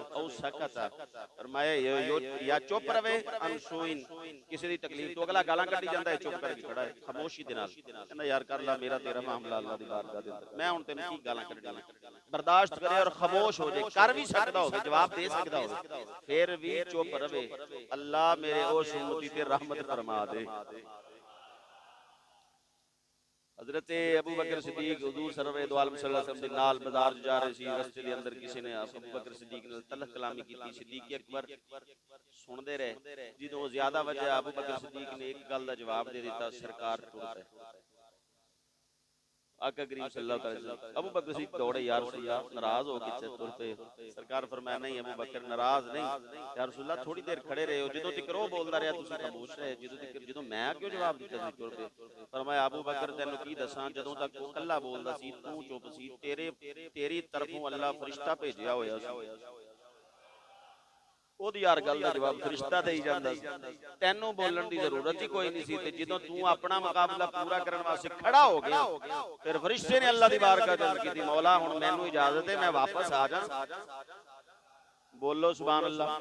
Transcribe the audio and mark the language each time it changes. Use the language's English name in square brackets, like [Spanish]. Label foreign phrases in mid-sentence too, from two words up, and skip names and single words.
[Punjabi] ਔ ਸਕਤਾ ਫਰਮਾਇਆ ਜਾਂ ਚੁੱਪ ਰਵੇ ਅਨਸੂਇਨ, ਕਿਸੇ ਦੀ ਤਕਲੀਫ ਤੋਂ ਅਗਲਾ ਗਾਲਾਂ ਕੱਢੀ ਜਾਂਦਾ ਹੈ, ਚੁੱਪ ਕਰਕੇ ਖੜਾ ਹੈ ਖਾਮੋਸ਼ੀ ਦੇ ਨਾਲ, ਕਹਿੰਦਾ ਯਾਰ ਕਰ ਲਾ ਮੇਰਾ ਤੇਰਾ ਮਾਮਲਾ ਅੱਲਾ ਦੀ ਬਾਰਗਾਹ ਦੇ ਅੰਦਰ, ਮੈਂ ਹੁਣ ਤੈਨੂੰ ਕੀ ਗਾਲਾਂ ਕੱਢਣੀਆਂ, ਬਰਦਾਸ਼ਤ ਕਰੇ ਔਰ ਖਾਮੋਸ਼ ਹੋ ਜਾਏ, ਕਰ ਵੀ ਸਕਦਾ ਹੋਵੇ ਜਵਾਬ ਦੇ ਸਕਦਾ ਹੋਵੇ, ਫਿਰ ਵੀ ਚੁੱਪ ਰਵੇ। ਅੱਲਾ ਮੇਰੇ ਉਸ ਉਮਤੀ ਤੇ ਰਹਿਮਤ फरमा दे। ਹਜ਼ਰਤ ਅਬੂ ਬਕਰ ਸਿੱਦੀਕ ਹੁਜ਼ੂਰ ਸਰਵਰ ਦੋ ਆਲਮ सरवर दो आलम [Arabic] صلى الله عليه وسلم [Punjabi] ਦੇ ਨਾਲ ਬਾਜ਼ਾਰ ਜਾ ਰਹੇ ਸੀ, ਰਸਤੇ ਦੇ ਅੰਦਰ ਕਿਸੀ ਨੇ ਅਬੂ ਬਕਰ ਸਿੱਦੀਕ ਨਾਲ ਤਲਖ਼ ਕਲਾਮੀ ਕੀਤੀ। ਸਿੱਦੀਕ ਅਕਬਰ ਸੁਣਦੇ ਰਹੇ। ਜੋ ਜ਼ਿਆਦਾ ਵਜਹ ਅਬੂ ਬਕਰ ਸਿੱਦੀਕ ਨੇ ਇਕ ਗੱਲ ਕਾ ਜਵਾਬ ਦੇ ਦਿੱਤਾ, ਸਰਕਾਰ ਟੁਰ ਪੇ। ਆਕਾ ਕਰੀਮ [Arabic] صلى الله عليه وسلم [Punjabi] ਅਬੂ ਬਕਰ ਸਿੱਦੀਕ ਦੌੜੇ, ਯਾਰ ਰਸੂਲੱਲਾਹ ਨਾਰਾਜ਼ ਹੋ ਕੇ ਟੁਰ ਪੇ। ਸਰਕਾਰ ਫ਼ਰਮਾਇਆ ਨਹੀਂ ਅਬੂ ਬਕਰ ਨਾਰਾਜ਼ ਨਹੀਂ, ਯਾਰ ਰਸੂਲੱਲਾਹ ਥੋੜ੍ਹੀ ਦੇਰ ਖੜੇ ਰਹੇ ਹੋ, ਜੋ ਤਕ ਉਹ ਬੋਲਦਾ ਰਿਹਾ ਤੁਸੀਂ ਖ਼ਾਮੋਸ਼ ਰਹੇ, ਜੋ ਮੈਂ ਕਿਉਂ ਜਵਾਬ ਦਿੱਤਾ ਸੀ ਟੁਰ ਪੇ। ਫ਼ਰਮਾਇਆ ਅਬੂ ਬਕਰ ਤੈਨੂੰ ਕੀ ਦੱਸਾਂ, ਜਦੋਂ ਤਕ ਉਹ ਕੱਲਾ ਬੋਲਦਾ ਸੀ ਤੂ ਚੁੱਪ ਸੀ, ਤੇਰੀ ਤਰਫ਼ੋਂ ਅੱਲਾਹ ਫ਼ਰਿਸ਼ਤਾ ਭੇਜਿਆ ਹੋਇਆ ਸੀ, ਉਹਦੀ ਹਰ ਗੱਲ ਦਾ ਜਵਾਬ ਫਰਿਸ਼ਤਾ ਦੇ ਹੀ ਜਾਂਦਾ ਸੀ। ਤੈਨੂੰ ਬੋਲਣ ਦੀ ਜ਼ਰੂਰਤ ਹੀ ਕੋਈ ਨਹੀਂ ਸੀ, ਤੇ ਜਦੋਂ ਤੂੰ ਆਪਣਾ ਮੁਕਾਬਲਾ ਪੂਰਾ ਕਰਨ ਵਾਸਤੇ ਖੜਾ ਹੋ ਗਿਆ, ਫਿਰ ਫਰਿਸ਼ਤੇ ਨੇ ਅੱਲਾਹ ਦੀ ਬਾਰਗਾਹ ਚ ਅਰਜ਼ ਕੀਤੀ, ਮੌਲਾ ਹੁਣ ਮੈਨੂੰ ਇਜਾਜ਼ਤ ਹੈ ਮੈਂ ਵਾਪਸ ਆ ਜਾ। ਬੋਲੋ ਸੁਭਾਨ ਅੱਲਾਹ।